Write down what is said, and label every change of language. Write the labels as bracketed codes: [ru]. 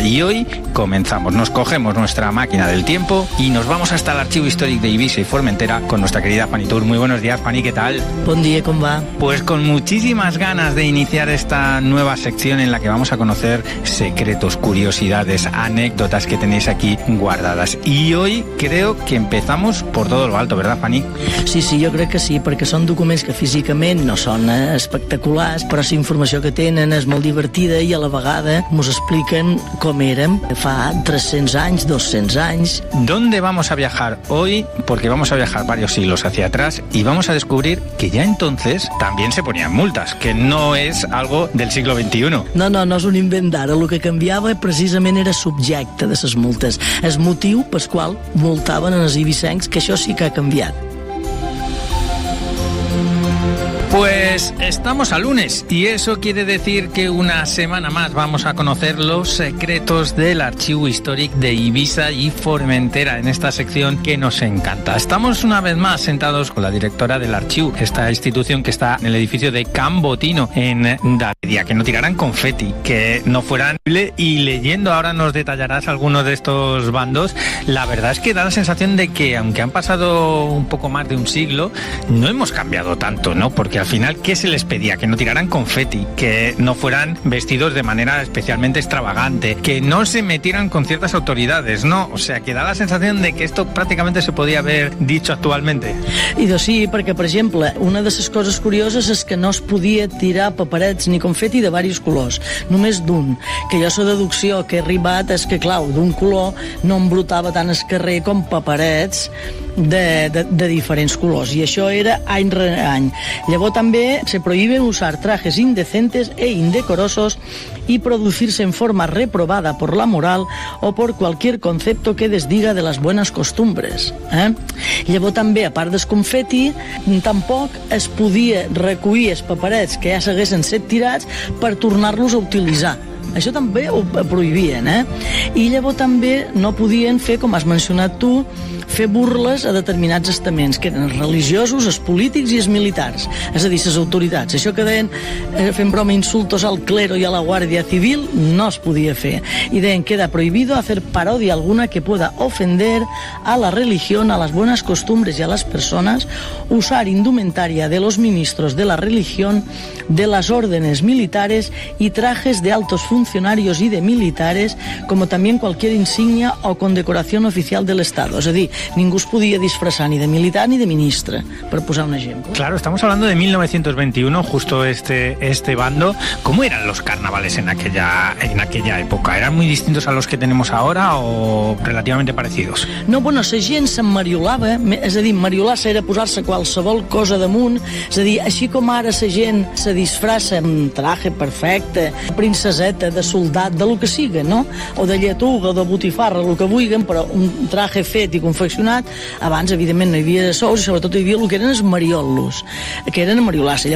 [es] Y hoy comenzamos, nos cogemos nuestra máquina del tiempo y nos vamos hasta el archivo histórico de Ibiza y Formentera con nuestra querida Fanny Tour. Muy buenos días, Fanny, ¿qué tal? Buen día, ¿cómo va? Pues con muchísimas ganas de iniciar esta nueva sección en la que vamos a conocer secretos, curiosidades, anécdotas que tenéis aquí guardadas. Y hoy creo que empezamos por todo lo alto, ¿verdad, Fanny? [ca] Sí, sí, jo crec que sí, perquè són documents que físicament no són espectaculars, però la informació que tenen és molt divertida i a la vegada ens expliquen com érem fa 300 anys, 200 anys. [es] ¿Dónde vamos a viajar hoy? Porque vamos a viajar varios siglos hacia atrás y vamos a descubrir que ya entonces también se ponían multas, que no es algo del siglo XXI. [ca] No, no, no és un invent d'ara. El que canviava precisament era subjecte de les multes, el motiu pel qual multaven els ibicencs, que això sí que ha canviat. [es] Pues estamos a lunes y eso quiere decir que una semana más vamos a conocer los secretos del archivo histórico de Ibiza y Formentera en esta sección que nos encanta. Estamos una vez más sentados con la directora del archivo, esta institución que está en el edificio de Can Botino en Davedia, que no tiraran confeti, que no fueran y leyendo ahora nos detallarás algunos de estos bandos. La verdad es que da la sensación de que aunque han pasado un poco más de un siglo, no hemos cambiado tanto, ¿no? Porque al final, ¿qué se les pedía? Que no tiraran confeti, que no fueran vestidos de manera especialmente extravagante, que no se metieran con ciertas autoridades, ¿no? O sea, que da la sensación de que esto prácticamente se podía haber dicho actualmente. [ca] I doncs sí, perquè, per exemple, una de les coses curioses és que no es podia tirar paperets ni confeti de diversos colors, només d'un. Que jo la deducció que he arribat és que, clar, d'un color no embrutava tant el carrer com paperets de diferents colors, i això era any rere any. Llavors també [es] se prohíbe usar trajes indecentes e indecorosos y producirse en forma reprobada por la moral o por cualquier concepto que desdiga de las buenas costumbres. [ca] Llavors també, a part del confeti, tampoc es podia recollir els paperets que ja s'haguessin set tirats per tornar-los a utilitzar. Això també ho prohibien, eh? I llavors també no podien fer, com has mencionat tu, fer burles a determinats estaments, que eren els religiosos, els polítics i els militars, és a dir, les autoritats. Això que deien, fent broma, [es] insultos al clero [ca] i a la Guàrdia Civil, no es podia fer. I deien, [es] queda prohibido hacer parodia alguna que pueda ofender a la religión, a las buenas costumbres y a las personas, usar indumentaria de los ministros de la religión, de las órdenes militares y trajes de altos funcionarios y de militares, como también cualquier insignia o condecoración oficial del Estado. [ca] És a dir, ningú es podia disfressar ni de militar ni de ministre, per posar un exemple. [es] Claro, estamos hablando de 1921, justo este bando. ¿Cómo eran los carnavales en aquella época? ¿Eran muy distintos a los que tenemos ahora o relativamente parecidos? [ca] No, bueno, la gent s'emmariolava, és a dir, emmariolar-se era posar-se qualsevol cosa damunt, és a dir, així com ara la gent se disfressa amb traje perfecte, princesa, de soldat, de lo que sigui, no? O de lletuga, o de botifarra, lo que vulguin, però un traje fet i confeccionat, abans, evidentment, no hi havia sous, i sobretot hi havia el que eren els mariollos, que eren mariolassa.